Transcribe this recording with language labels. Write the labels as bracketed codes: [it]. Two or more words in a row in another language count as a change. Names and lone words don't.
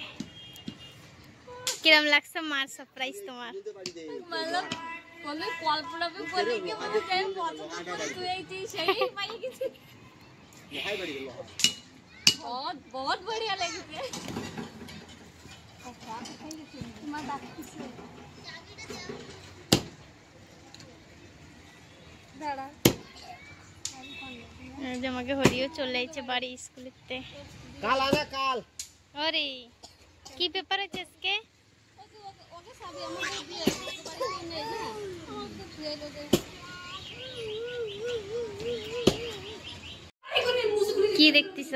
[bn] কিরম লাগছে মার সারপ্রাইজ তোমার? [hi] बहुत बढ़िया लगे। [bn] আমাকে হরিও চলে আইছে বাড়ি স্কুলেতে। কাল আনা কাল। আরে কি পেপার আছে আজকে? কি দেখতেছো?